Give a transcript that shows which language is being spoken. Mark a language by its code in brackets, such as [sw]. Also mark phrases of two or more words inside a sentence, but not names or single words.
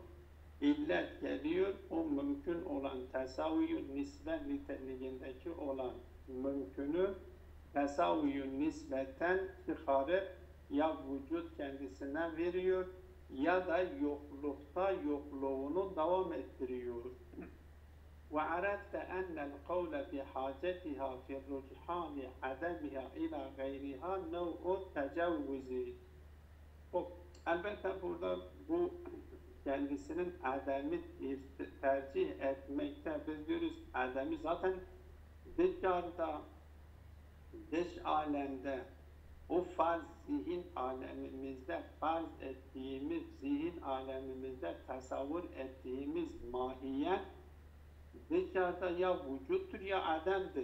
[tr] İllet geliyor, o mümkün olan tesaviyyun nisbe niteliğindeki olan mümkünü tesaviyyun nisbetten çıkarıp ya vücut kendisine veriyor ya da yoklukta yokluğunu devam ettiriyor. [ar] وَعَرَدْتَ أَنَّ الْقَوْلَ بِحَاجَتِهَا فِي الرُّجْحَانِ عَدَمِهَا إِلَى غَيْرِهَا نَوْءُ التَّجَوُّزِ. [tr] Elbette burada bu kendisinin ademi tercih etmekte biz diyoruz ademi zaten dışarıda dış alemde o farz zihin alemimizde farz ettiğimiz zihin alemimizde tasavvur ettiğimiz mahiyet dışarıda ya vücuttur ya ademdir.